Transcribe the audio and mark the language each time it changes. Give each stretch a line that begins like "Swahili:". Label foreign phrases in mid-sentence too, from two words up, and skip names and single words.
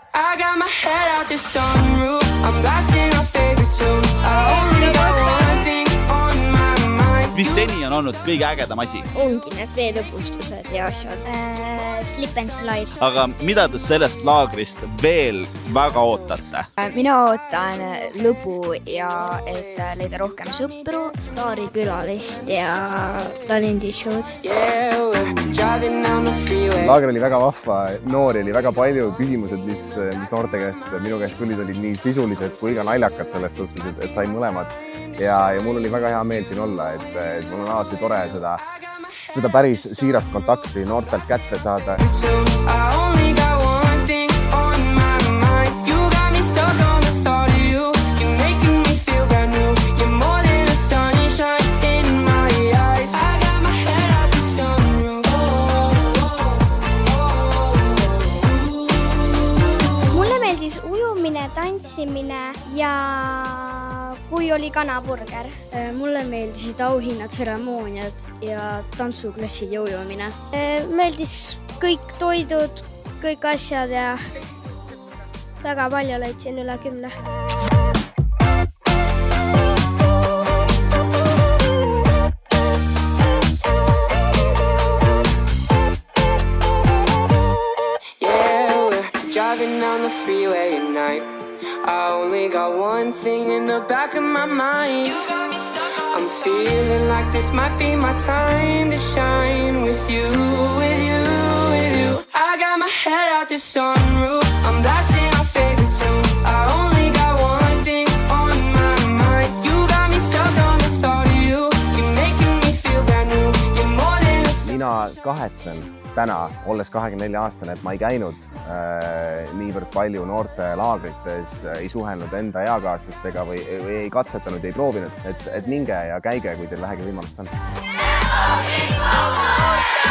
English: I got my head out the sunroof. I'm blasting our favorite tunes. I only got one thing on my mind.
Estonian: Mis seni on olnud kõige ägedam asi? Ongi need veelõbustused ja asjad.
English: Slip and slide.
Estonian: Aga mida te sellest laagrist veel väga ootate? Mina ootan lõbu ja et leida rohkem sõpru, Staari külalist ja talendishow'd.
English: Yeah, we're driving down the freeway.
Estonian: Laager oli väga vahva, noori oli väga palju, küsimused, mis noorte käest, minu käest tulid, olid nii sisulised kui ka naljakad selles suhtes, et sain mõlemad. Ja mul oli väga hea meel siin olla, et mul on alati tore seda päris siirast kontakti noortelt kätte saada.
English: I only got one thing on my mind. You got me stuck on the thought of you. You're making me feel brand new. You're more than a sunshine in my eyes. I got my head out the sunroof.
Estonian: Mulle meeldis ujumine, tantsimine ja kui oli kanaburger. Mulle meeldisid auhinnad, tseremooniad ja tantsuklassid ja ujumine. Meeldis kõik toidud, kõik asjad ja väga palju leidsin üle 10.
English: Yeah, we're driving down the freeway at night. I only got one thing in the back of my mind. I'm feeling like this might be my time to shine with you, with you, with you. I got my head out the sunroof. I'm blasting our favorite tunes. I only got one thing on my mind. You got me stuck on the thought of you. You're making me feel brand new. You're more than a...
Estonian: Mina kahetsen täna, olles 24-aastane, et ma ei käinud niivõrd palju noorte laagrites, ei suhelnud enda eakaaslastega või ei katsetanud, ei proovinud, et minge ja käige, kui teil vähegi võimalust on.